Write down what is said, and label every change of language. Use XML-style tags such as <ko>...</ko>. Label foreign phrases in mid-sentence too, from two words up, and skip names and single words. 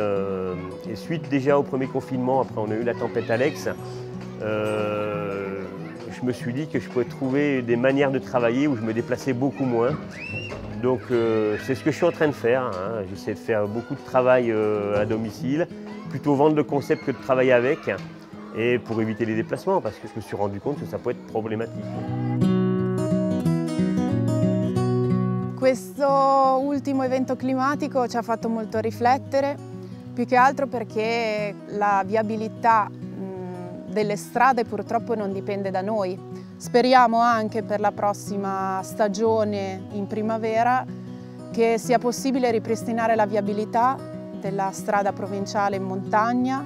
<fr>Et suite déjà au premier confinement, après on a eu la tempête Alex, je me suis dit que je pouvais trouver des manières de travailler où je me déplaçais beaucoup moins. Donc c'est ce que je suis en train de faire, hein. J'essaie de faire beaucoup de travail à domicile, plutôt vendre le concept que de travailler avec, et pour éviter les déplacements, parce que je me suis rendu compte que ça peut être problématique.</fr> <it>Questo ultimo evento climatico ci ha fatto molto riflettere, più che altro perché la viabilità delle strade purtroppo non dipende da noi. Speriamo anche per la prossima stagione in primavera che sia possibile ripristinare la viabilità della strada provinciale in montagna.</it>